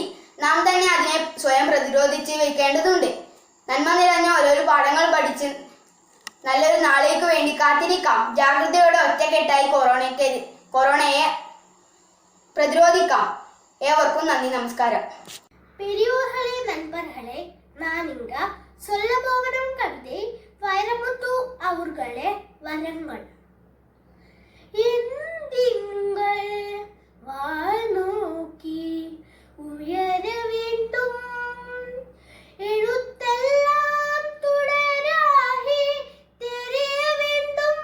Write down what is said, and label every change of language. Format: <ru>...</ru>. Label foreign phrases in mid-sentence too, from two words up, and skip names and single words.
<ml>നാം തന്നെ അതിനെ സ്വയം പ്രതിരോധിച്ച് വയ്ക്കേണ്ടതുണ്ട്. നന്മ നിറഞ്ഞ ഓരോരോ പാഠങ്ങൾ പഠിച്ച് നല്ലൊരു നാളേക്ക് വേണ്ടി കാത്തിരിക്കാം. ജാഗ്രതയോടെ ഒറ്റക്കെട്ടായി കൊറോണയെ പ്രതിരോധിക്കാം. ഏവർക്കും നന്ദി, നമസ്കാരം.</ml> <ta>பெரியோர்களே, நண்பர்களே, நான் இங்க சொல்ல போகும் கவிதை வைரமுத்து அவர்களே வரங்கள். திங்கள் வாழ் நோக்கி உயர வேண்டும், எழுத்தெல்லாம் தொடராகி தெரிய வேண்டும்.</ta>